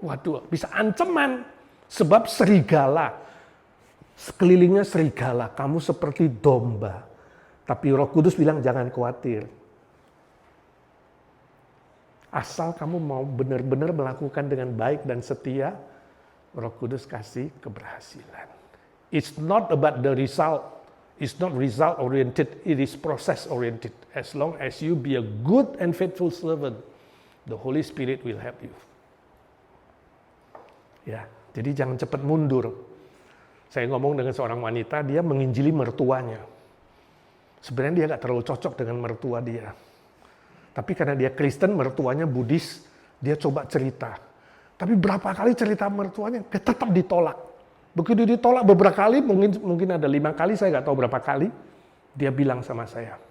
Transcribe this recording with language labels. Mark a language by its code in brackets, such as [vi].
[id] Waduh, bisa ancaman. Sebab serigala, sekelilingnya serigala, kamu seperti domba. Tapi Roh Kudus bilang jangan khawatir. Asal kamu mau benar-benar melakukan dengan baik dan setia, Roh Kudus kasih keberhasilan. [en] It's not about the result. It's not result oriented, it is process oriented. As long as you be a good and faithful servant, the Holy Spirit will help you. [id] Ya, jadi jangan cepat mundur. Saya ngomong dengan seorang wanita, dia menginjili mertuanya. Sebenarnya dia nggak terlalu cocok dengan mertua dia. Tapi karena dia Kristen, mertuanya Buddhis, dia coba cerita. Tapi berapa kali cerita mertuanya, tetap ditolak. Begitu ditolak beberapa kali, mungkin ada 5 kali, saya nggak tahu berapa kali, dia bilang sama saya.